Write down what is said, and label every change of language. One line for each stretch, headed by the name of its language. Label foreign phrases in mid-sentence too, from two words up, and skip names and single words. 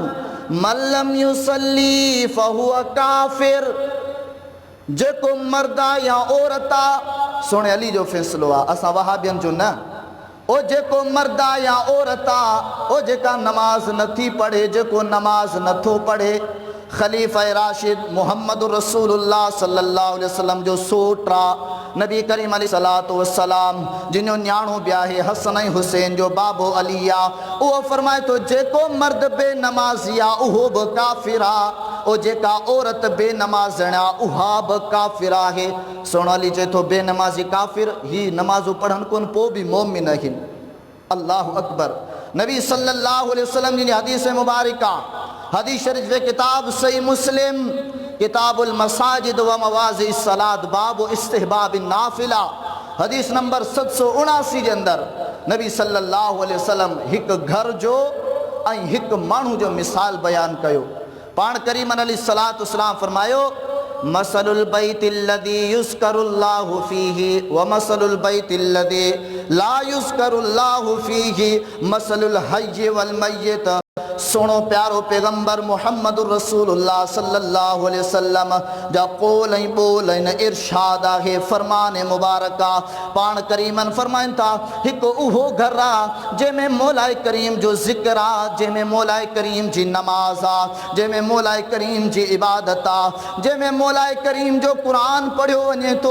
Arabic: من لم يصل فهو كافر,
Sindhi: जेको मर्द आहे या औरत आहे, सोने अली जो फ़ैसिलो आहे, असां वहाबियनि जो न। ओ जेको मर्द आहे या औरत आहे, ओ जेका नमाज़ नथी पढ़े, जेको नमाज़ नथो पढ़े, ख़लीफ़ा राशिद मुहम्मद रसूलुल्लाह
Arabic: صلى الله عليه وسلم
Sindhi: जो सोट आहे, नबी करीम
Arabic: عليه الصلاة والسلام
Sindhi: जिनो न्याणो बि आहे, हसन ऐं हुसैन जो बाबो अली आहे, उहो फरमाए थो जेको मर्द बेनमाज़ी आहे उहो बि काफ़िर आहे, ओ जेका औरत बेनमाज़ण आहे उहा बि काफ़िर आहे। सोनो अली चए थो बेनमाज़ी काफ़िर, ही नमाज़ूं पढ़नि कोन पोइ बि मोमिन आहिनि।
Arabic: الله أكبر.
Sindhi: नबी
Arabic: صلى الله عليه وسلم
Sindhi: जी हदीस मुबारका, हदीस शरीफ वे किताब सही मुस्लिम, किताबुल मसाजिद व मवाज़ि सलात, बाबु इस्तिहबाब नाफिला, हदीस नंबर 779 जे अंदर नबी
Arabic: صلى الله عليه وسلم
Sindhi: हिकु घर जो ऐं हिकु माण्हू जो मिसाल बयान कयो। पाण करीम
Arabic: عليه الصلاة والسلام
Sindhi: फरमायो
Arabic: مثل البيت الذي يذكر الله فيه ومثل البيت الذي لا يذكر الله فيه مثل الحي والميت.
Sindhi: सुनो प्यारो पैगंबर मुहम्मद रसूलुल्लाह
Arabic: صلى الله عليه وسلم
Sindhi: जा कौल ऐं बोल इन इरशाद आहे, फरमान मुबारका। पाण करीमन फरमाइनि था हिकु उहो घर आहे जंहिंमें मौलाए करीम जो ज़िक्र आहे, जंहिंमें मौलाए करीम जी नमाज़ आहे, जंहिंमें मौलाए करीम जी इबादत आहे, जंहिंमें मौलाए करीम जो क़ुरान पढ़ियो वञे थो।